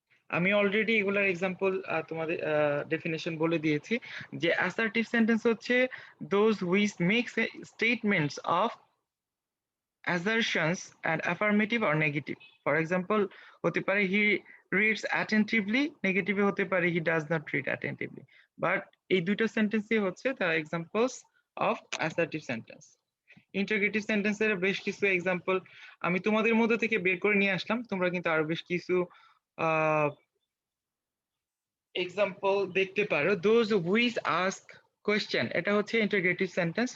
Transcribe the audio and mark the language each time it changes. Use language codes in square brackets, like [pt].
[bn] আমি অলরেডি এগুলার এক্সাম্পল তোমাদের ডেফিনেশন বলে দিয়েছি যে অ্যাসার্টিভ সেন্টেন্স হচ্ছে [en] Those which makes statements of assertions and affirmative or negative. For example, [bn] হতে পারে [en] he reads attentively, [bn] নেগেটিভ হতে পারে [en] he does not read attentively. But [bn] এই দুটো সেন্টেন্সই হচ্ছে [en] the examples of assertive sentence. [bn] Interrogative সেন্টেন্সের বেশ কিছু এক্সাম্পল আমি তোমাদের মধ্যে থেকে বের করে নিয়ে আসলাম, তোমরা কিন্তু আরো বেশ কিছু এক্সাম্পল দেখতে পারো। [en] those which ask question, [bn] এটা হচ্ছে ইন্টারোগেটিভ সেন্টেন্স।